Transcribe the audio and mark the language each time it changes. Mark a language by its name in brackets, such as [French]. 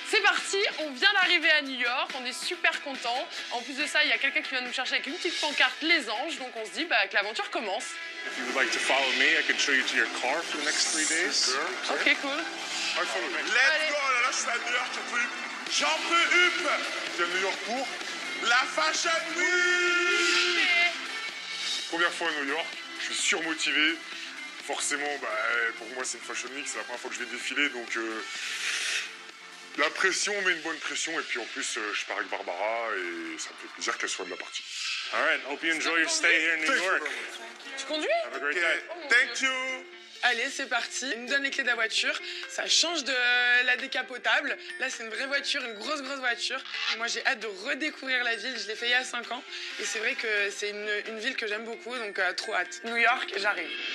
[French] C'est parti, on vient d'arriver à New York, on est super contents. En plus de ça, il y a quelqu'un qui vient nous chercher avec une petite pancarte Les Anges, donc on se dit que l'aventure commence. [English] If you would like to follow me, I can show you to your car for the next 3 days. Ok, cool. Let's go. [French] Oh là là, je suis à New York, j'en peux up. Tu es à New York pour La Fashion Week. première fois à New York. Je suis surmotivé. Forcément, pour moi, c'est une Fashion Week. C'est la première fois que je vais défiler, donc la pression, met une bonne pression. Et puis en plus, je pars avec Barbara et ça me fait plaisir qu'elle soit de la partie. [English] All right, hope you enjoy your stay here in New York. [French] Tu conduis? [English] Have a great day. Thank you. [French] Allez, c'est parti. Il nous donne les clés de la voiture. Ça change de la décapotable. Là, c'est une vraie voiture, une grosse voiture. Moi, j'ai hâte de redécouvrir la ville. Je l'ai fait il y a 5 ans. Et c'est vrai que c'est une ville que j'aime beaucoup, donc trop hâte. New York, j'arrive.